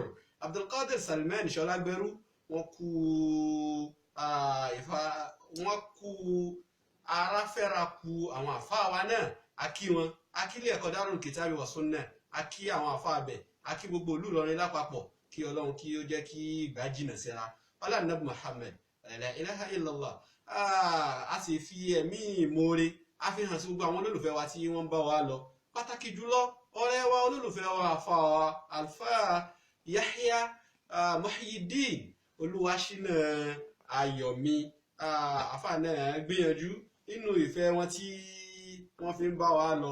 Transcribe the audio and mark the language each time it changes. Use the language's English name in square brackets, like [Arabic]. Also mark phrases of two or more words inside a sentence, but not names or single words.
[Yoruba] Abdulkadir Salman Ṣọlágbẹ́rú. wọ́n kú aráfẹ́ra kú àwọn àfáà wa náà. a kí wọn, a kí ilé ẹ̀kọ́ Darul Kitabi wa Sunnah, a kí àwọn àfáà bẹ̀, a kí gbogbo ìlú Ìlọrin lápapọ̀. kí Ọlọ́run kí ó jẹ́ kí ìgbà jìnà síra ọlá Nabi Muhammad [Arabic] la ilaha illallah. [Yoruba] a sì fi ẹ̀mí ìmoore a fi hàn sí gbogbo àwọn olólùfẹ́ wa tí wọ́n bá wa lọ, pàtàkì jùlọ ọ̀rẹ́ wa olólùfẹ́ wa àfáà Alfa Yahya Muhyiddin Olúwaṣínà Ayọ̀mí. àfáà náà gbìyànjú nínú ìfẹ́ wọn tí wọ́n fi ń bá wa lọ.